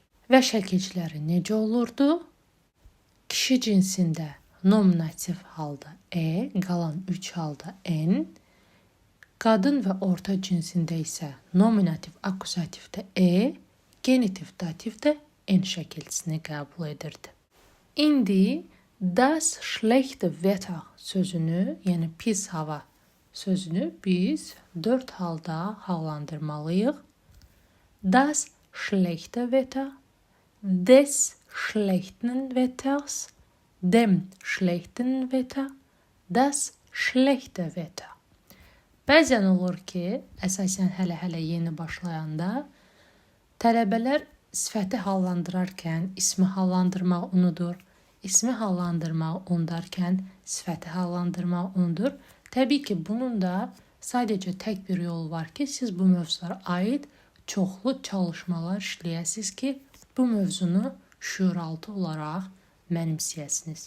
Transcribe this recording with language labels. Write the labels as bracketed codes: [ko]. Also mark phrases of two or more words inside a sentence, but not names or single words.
[az] Və şəkilləri necə olurdu? Kişi cinsində nominativ halda qalan 3 halda n, qadın və orta cinsində isə nominativ akuzativdə genitiv dativdə n şəkilçisini qəbul edirdi. İndi [de] das schlechte Wetter [az] sözünü, yəni pis hava sözünü biz 4 halda hallandırmalıyıq. [de] Das schlechte Wetter, des schlechten Wetters, dem schlechten Wetter, das schlechte Wetter. [az] Bəzən olur ki, əsasən hələ yeni başlayanda tələbələr sifəti hallandırarkən ismi hallandırmaq unudur. İsmi hallandırmaq unudarkən sifəti hallandırmaq unudur. Təbii ki, bunun da sadəcə tək bir yolu var ki, siz bu mövzulara aid çoxlu çalışmalar işləyəsiniz ki, bu mövzunu şüuraltı olaraq mənimsəyəsiniz.